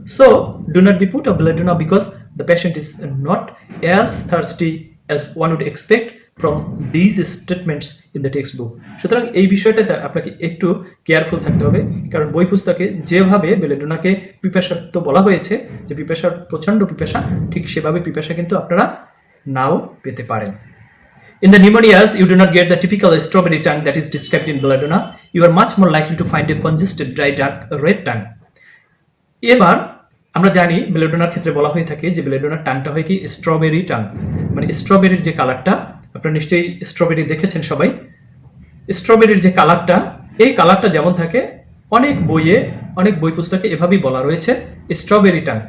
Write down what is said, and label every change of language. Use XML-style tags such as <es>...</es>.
<en>So do not be put a belladonna because the patient is not as thirsty as one would expect from these statements in the textbook.</en> <bn>সুতরাং এই বিষয়টাতে আপনাকে একটু careful থাকতে হবে, কারণ বই পুস্তকে যেভাবে বেলেডোনাকে পিপাসার্থ বলা হয়েছে, যে পিপাসার প্রচণ্ড পিপাসা, ঠিক সেভাবে পিপাসা কিন্তু আপনারা নাও পেতে পারেন।</bn> <en>In the pneumonias, you do not get the typical strawberry tongue that is described in belladonna. You are much more likely to find a congested, dry, dark, red tongue.</en> <bn>এবার আমরা জানি বেলেডোনার ক্ষেত্রে বলা হয়ে থাকে যে বেলেডোনার টাংটা হয় কি স্ট্রবেরি টাং, মানে স্ট্রবেরির যে কালারটা, আপনারা নিশ্চয়ই স্ট্রবেরি দেখেছেন সবাই। স্ট্রবেরির যে কালারটা, এই কালারটা যেমন থাকে অনেক বইয়ে, অনেক বই পুস্তকে এভাবেই বলা রয়েছে স্ট্রবেরি টাং।</bn>